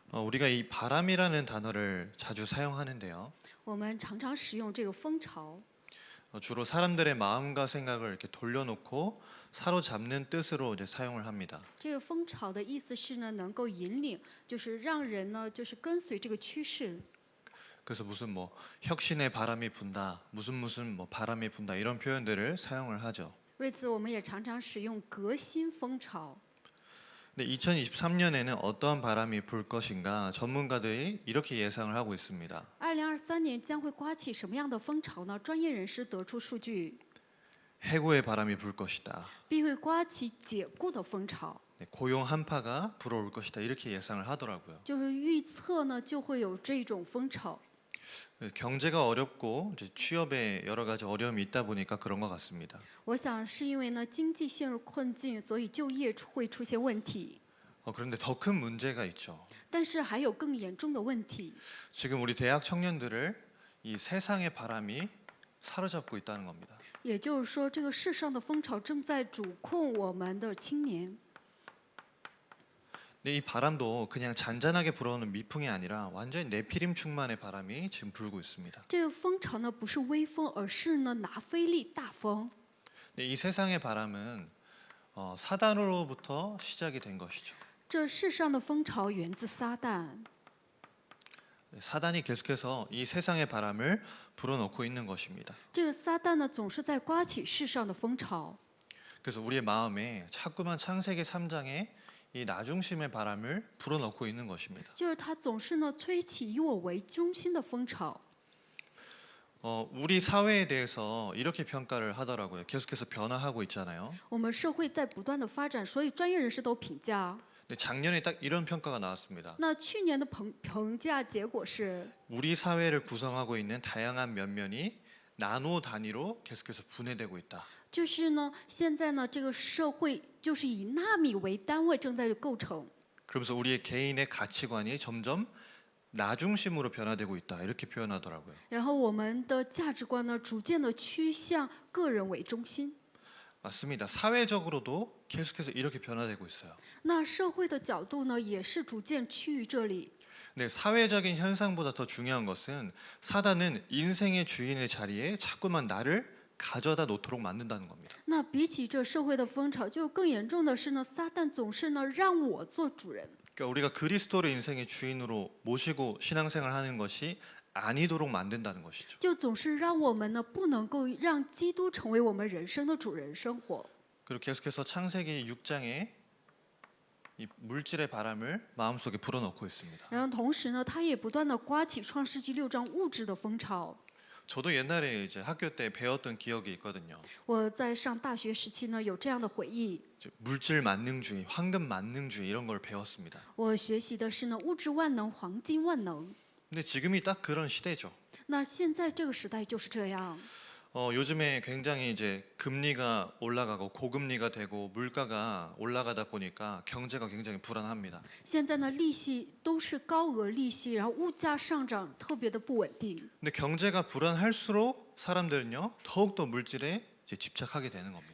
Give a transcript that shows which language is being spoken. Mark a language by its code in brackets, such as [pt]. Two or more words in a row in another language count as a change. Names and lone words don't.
[ko] 우리가 이 바람이라는 단어를 자주 사용하는데요. [zh] 我们常常使用这个风潮， [ko] 주로 사람들의 마음과 생각을 이렇게 돌려놓고 사로잡는 뜻으로 이제 사용을 합니다. [zh] 这个风潮的意思是呢，能够引领，就是让人呢，就是跟随这个趋势。 [ko] 그래서 무슨 뭐 혁신의 바람이 분다, 무슨 뭐 바람이 분다 이런 표현들을 사용을 하죠. [zh] 为此，我们也常常使用革新风潮。 [ko] 근데 2023년에는 어떠한 바람이 불 것인가 전문가들이 이렇게 예상을 하고 있습니다. [zh] 2023年将会刮起什么样的风潮呢？专业人士得出数据， [ko] 해고의 바람이 불 것이다. [zh] 必会刮起解雇的风潮， [ko] 고용 한파가 불어올 것이다. 이렇게 예상을 하더라고요. [zh] 就是预测呢就会有这种风潮。 [ko] 경제가 어렵고 이제 취업에 여러 가지 어려움이 있다 보니까 그런 것 같습니다. [zh] 我想是因为呢经济陷入困境，所以就业会出现问题。 [ko] 그런데 더 큰 문제가 있죠. [zh] 但是还有更严重的问题， [ko] 지금 우리 대학 청년들을 이 세상의 바람이 사로잡고 있다는 겁니다. [zh] 也就是说，这个世上的风潮正在主控我们的青年。 [ko] 근데 이 바람도 그냥 잔잔하게 불어오는 미풍이 아니라 완전히 네피림 충만의 바람이 지금 불고 있습니다. [zh] 这个风潮呢不是微风，而是呢拿菲利大风。 [ko] 근데 이 세상의 바람은 사단으로부터 시작이 된 것이죠. [zh] 这世上的风潮源自撒旦， [ko] 사단이 계속해서 이 세상의 바람을 불어넣고 있는 것입니다. [zh] 这个撒旦呢总是在刮起世上的风潮， [ko] 그래서 우리의 마음에 자꾸만 창세기 3장에 이 나중심의 바람을 불어넣고 있는 것입니다. [zh] 就是他总是呢吹起以我为中心的风潮。 [ko] 우리 사회에 대해서 이렇게 평가를 하더라고요. 계속해서 변화하고 있잖아요. [zh] 我们社会在不断的发展，所以专业人士都评价。 [ko] 근데 작년에 딱 이런 평가가 나왔습니다. [zh] 那去年的评价结果是， [ko] 우리 사회를 구성하고 있는 다양한 면면이 나노 단위로 계속해서 분해되고 있다. [zh] 就是呢现在呢这个社会就是以纳米为单位正在构成。 [ko] 그러면서 우리의 개인의 가치관이 점점 나중심으로 변화되고 있다. 이렇게 표현하더라고요. [zh] 然后我们的价值观呢，逐渐的趋向个人为中心。 [ko] 맞습니다. 사회적으로도 계속해서 이렇게 변화되고 있어요. [zh] 那社会的角度呢，也是逐渐趋于这里。 [ko] 근데 사회적인 현상보다 더 중요한 것은 사단은 인생의 주인의 자리에 자꾸만 나를 가져다 놓도록 만든다는 겁니다. [zh] 那比起这社会的风潮，就更严重的是呢，撒旦总是呢让我做主人。 [ko] 그러니까 우리가 그리스도를 인생의 주인으로 모시고 신앙생활을 하는 것이 아니도록 만든다는 것이죠. [zh] 就总是让我们呢不能够让基督成为我们人生的主人生活。 [ko] 그리고 계속해서 창세기 6장에 이 물질의 바람을 마음속에 불어넣고 있습니다. [zh] 然后同时呢，他也不断的刮起创世纪6章物质的风潮。 [ko] 저도 옛날에 이제 학교 때 배웠던 기억이 있거든요. [zh] 我在上大学时期呢，有这样的回忆。 [ko] 이제 물질 만능주의, 황금 만능주의 이런 걸 배웠습니다. [zh] 我学习的是呢物质万能、黄金万能。 [ko] 근데 지금이 딱 그런 시대죠. [zh] 那现在这个时代就是这样。 [ko] 요즘에 굉장히 이제 금리가 올라가고 고금리가 되고 물가가 올라가다 보니까 경제가 굉장히 불안합니다. [zh] 现在呢，利息都是高额利息，然后物价上涨特别的不稳定。 [ko] 근데 경제가 불안할수록 사람들은요 더욱더 물질에 이제 집착하게 되는 겁니다.